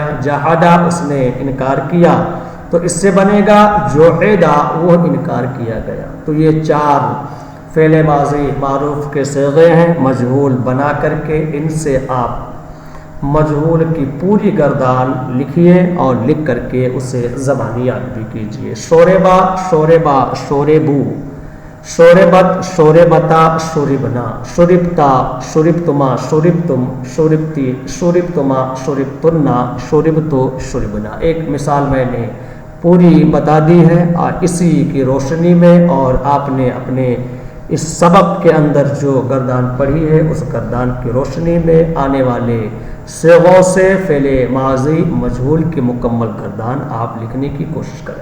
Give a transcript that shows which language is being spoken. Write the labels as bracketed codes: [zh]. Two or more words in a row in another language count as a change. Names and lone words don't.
[ur] جہادا اس نے انکار کیا تو اس سے بنے گا جوحدا وہ انکار کیا گیا. تو یہ 4 فعل ماضی معروف کے صیغے ہیں مجہول بنا کر کے ان سے آپ مجہول کی پوری گردان لکھیے اور لکھ کر کے اسے زبانی یاد بھی کیجیے. [ar] شوربا شوربا شوربو، شوربت شوربتا شوربنا، شوربتا شوربتما شوربتم، شوربتی شوربتما شوربتنا، شوربتو شوربنا. [ur] ایک مثال میں نے پوری بتا دی ہے اور اسی کی روشنی میں اور آپ نے اپنے اس سبق کے اندر جو گردان پڑھی ہے اس گردان کی روشنی میں آنے والے صیغوں سے فعل ماضی مجہول کی مکمل گردان آپ لکھنے کی کوشش کریں.